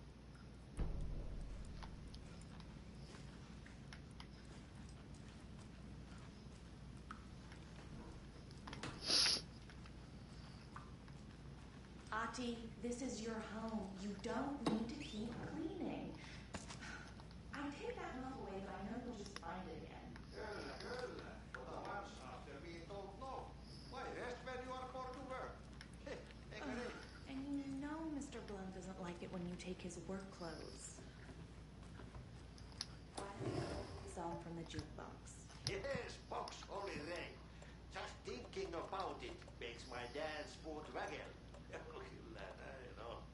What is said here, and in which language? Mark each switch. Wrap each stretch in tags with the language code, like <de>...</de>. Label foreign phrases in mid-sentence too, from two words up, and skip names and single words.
<en>Ahti, this is your home. You don't need to keep cleaning. I take that mug away, but I know you'll just find it again.</en> <fi>Kyllä, kyllä. Ota varsaa,</fi> <en>we don't know. Why rest when you are for to work?</en> <fi>Eikö niin?</fi> <en>And you know Mr. Blum doesn't like it when you take his work clothes. Song from the jukebox. Yes, box Holy Rain. Just thinking about it makes my dance foot waggle.</en> <fi>Kyllä näin on.</fi>